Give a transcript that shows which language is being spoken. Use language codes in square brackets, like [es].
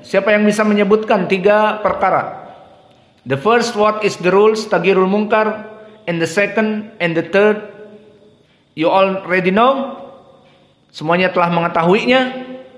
[id] Siapa yang bisa menyebutkan 3 perkara? [en] The first, what is the rules taghyirul munkar, and the second and the third, you already know. [id] Semuanya telah mengetahuinya.